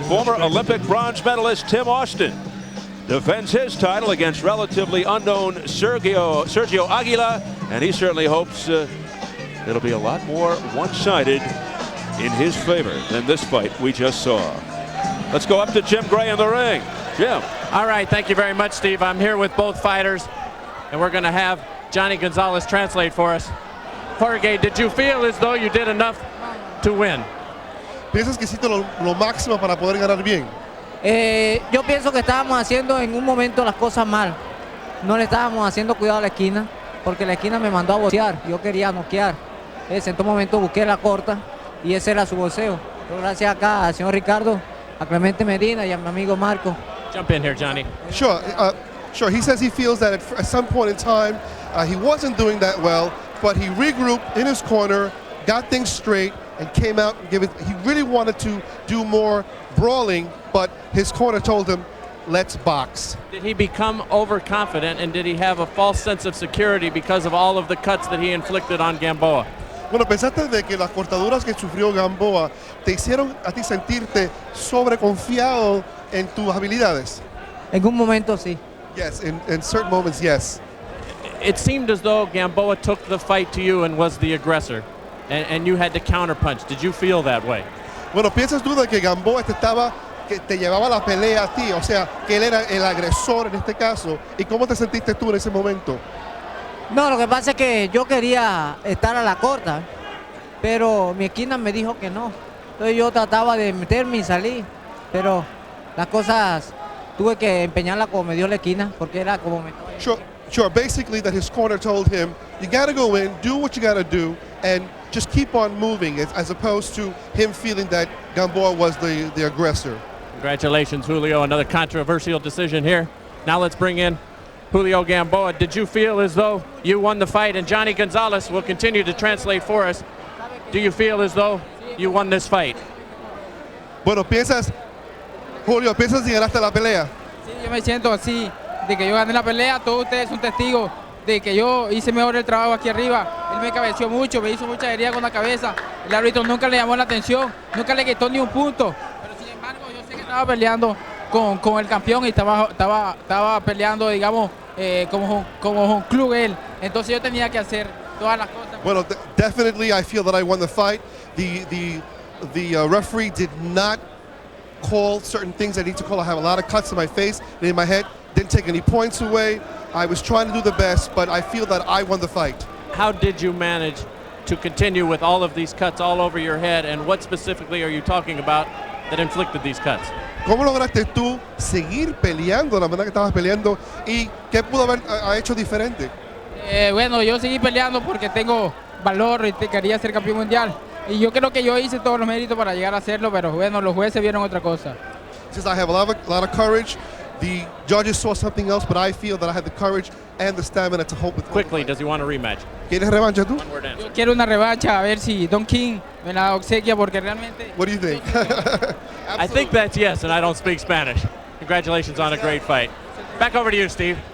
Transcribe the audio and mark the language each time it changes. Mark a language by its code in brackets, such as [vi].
[en] Former Olympic bronze medalist Tim Austin defends his title against relatively unknown Sergio Aguila, and he certainly hopes it'll be a lot more one-sided in his favor than this fight we just saw. Let's go up to Jim Gray in the ring. Jim. All right, thank you very much, Steve. I'm here with both fighters, and we're going to have Johnny Gonzalez translate for us. Jorge, did you feel as though you did enough to win? [es] ¿Piensas que hiciste lo máximo para poder ganar bien? Yo pienso que estábamos haciendo en un momento las cosas mal. No le estábamos haciendo cuidado a la esquina, porque la esquina me mandó a boxear. Yo quería noquear. En todo momento busqué la corta y ese era su boxeo. Pero gracias acá al señor Ricardo, a Clemente Medina y a mi amigo Marco. [en] Jump in here, Johnny. Sure. Sure. He says he feels that at some point in time he wasn't doing that well, but he regrouped in his corner, got things straight, and came out and gave it. He really wanted to do more brawling, but his corner told him, let's box. Did he become overconfident, and did he have a false sense of security because of all of the cuts that he inflicted on Gamboa? [es] Bueno, ¿pensaste de que las cortaduras que sufrió Gamboa te hicieron a ti sentirte sobreconfiado en tus habilidades? En un momento sí. [en] Yes, in certain moments, yes. It seemed as though Gamboa took the fight to you and was the aggressor, and you had to counterpunch. Did you feel that way? [es] Bueno, ¿piensas tú de que Gamboa que te llevaba la pelea a ti? O sea, que él era el agresor en este caso. ¿Y cómo te sentiste tú en ese momento? No, lo que pasa es que yo quería estar a la corta, pero mi esquina me dijo que no. Entonces yo trataba de meterme y salir, pero las cosas tuve que empeñarla como me dio la esquina, porque era como me... [en] Sure, basically that his corner told him, you gotta go in, do what you gotta do, and just keep on moving, as opposed to him feeling that Gamboa was the aggressor. Congratulations, Julio. Another controversial decision here. Now let's bring in Julio Gamboa. Did you feel as though you won the fight? And Johnny Gonzalez will continue to translate for us. Do you feel as though you won this fight? [es] Bueno, Julio, ¿piensas si ganaste la pelea? Sí, yo me siento así, de que yo gané la pelea. Todos ustedes son testigos de que yo hice mejor el trabajo aquí arriba. Él me cabeció mucho, me hizo mucha herida con la cabeza. El árbitro nunca le llamó la atención, nunca le quitó ni un punto. Pero sin embargo, yo sé que estaba peleando con el campeón y estaba peleando, digamos, como un club él. Entonces yo tenía que hacer todas las cosas. [en] Bueno, definitely I feel that I won the fight. The referee did not call certain things I need to call. I have a lot of cuts in my face and in my head. Didn't take any points away. I was trying to do the best, but I feel that I won the fight. How did you manage to continue with all of these cuts all over your head, and what specifically are you talking about that inflicted these cuts? [es] ¿Cómo lograste tú seguir peleando de la manera que estabas peleando y qué pudo haber hecho diferente? Bueno, yo seguí peleando porque tengo valor y quería ser campeón mundial. Y yo creo que yo hice todos los méritos para llegar a hacerlo, pero bueno, los jueces vieron otra cosa. [en] Since I have a lot of courage, the judges saw something else, but I feel that I had the courage and the stamina to hold with. Quickly, does he want a rematch? [es] ¿Quieres revancha tú? Yo quiero una revancha, a ver si Don King me la obsequia, porque realmente... [en] What do you think? I think that's yes, and I don't speak Spanish. Congratulations on a great fight. Back over to you, Steve.